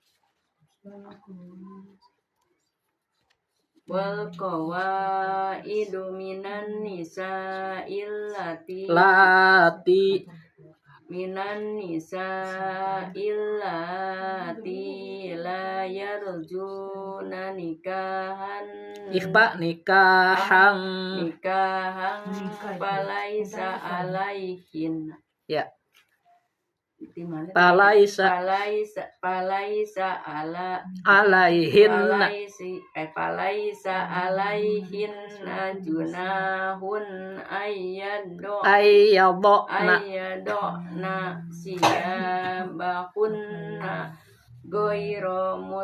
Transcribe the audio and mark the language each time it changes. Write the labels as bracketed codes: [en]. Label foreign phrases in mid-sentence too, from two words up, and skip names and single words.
[ar] والقواعد من النساء اللاتي لا يرجون نكاحا فليس عليهن ya [su] di mana? [ar] Palaisa Palaisa alaihinna فليس عليهن جناح أن يضعن أن يضعن ثيابهن غير